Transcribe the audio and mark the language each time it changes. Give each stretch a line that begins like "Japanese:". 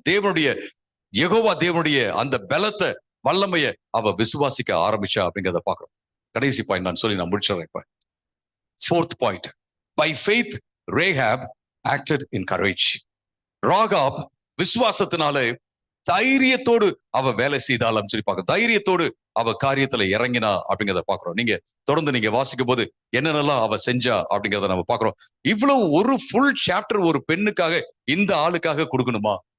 Tamil: தேவனுடைய யெகோவா தேவனுடைய அந்த பலத்தை வல்லமைய அவ விசுவாசிக்க ஆரம்பிச்சா அப்படிங்கிறத பாக்குறோம். கடைசி பாயிண்ட் நான் சொல்லி நான் முடிச்சிடறேன். இப்ப
English: fourth point, by faith Rahab acted in courage.
Tamil: Rahab விசுவாசத்தினால தைரியத்தோடு அவ வேலை செய்தாலும் சொல்லி பார்க்க, தைரியத்தோடு அவ காரியத்துல இறங்கினா அப்படிங்கிறத பாக்குறோம். நீங்க தொடர்ந்து நீங்க வாசிக்கும் போது என்னென்னலாம் அவ செஞ்சா அப்படிங்கிறத நம்ம பாக்குறோம். இவ்வளவு ஒரு ஃபுல் சாப்டர் ஒரு பெண்ணுக்காக, இந்த ஆளுக்காக கொடுக்கணுமா?